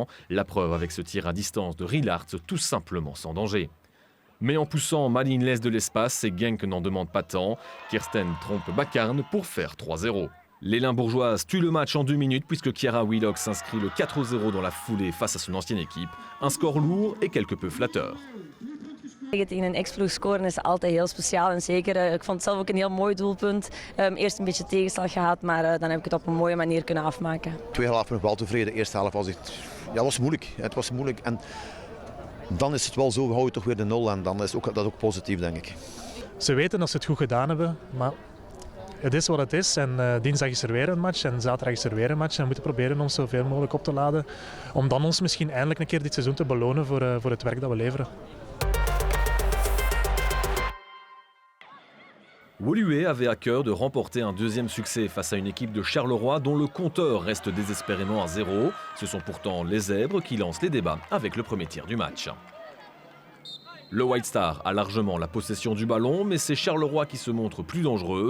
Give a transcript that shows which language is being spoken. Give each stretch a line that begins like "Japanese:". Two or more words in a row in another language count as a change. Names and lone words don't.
French: La preuve avec ce tir à distance de Rielart, tout simplement sans danger. Mais en poussant, Malines laisse de l'espace et Genk n'en demande pas tant. Kersten trompe Bacarne pour faire 3-0. Les Limbourgeoises tuent le match en 2 minutes puisque Chiara Willox s'inscrit le 4-0 dans la foulée face à son ancienne équipe. Un score lourd et quelque peu flatteur.
Dutch: Tegen een ex-ploeg scoren is altijd heel speciaal en zeker, ik vond het zelf ook een heel mooi doelpunt. Eerst een beetje tegenslag gehad, maar dan heb ik het op een mooie manier kunnen afmaken. Tweede helft ben ik wel tevreden, de eerste helft was was moeilijk. Het was moeilijk en dan is het wel zo, we houden toch weer de 0 en dan is dat ook positief denk ik. Ze weten dat ze het goed gedaan hebben, maar het is wat het is en dinsdag is er weer een match en zaterdag is er weer een match. En we moeten proberen ons zoveel mogelijk op te laden om dan ons misschien eindelijk een keer dit seizoen te belonen voor het werk dat we leveren.
French: Woluwe avait à cœur de remporter un deuxième succès face à une équipe de Charleroi dont le compteur reste désespérément à 0. Ce sont pourtant les Zèbres qui lancent les débats avec le premier tir du match. Le White Star a largement la possession du ballon, mais c'est Charleroi qui se montre plus dangereux.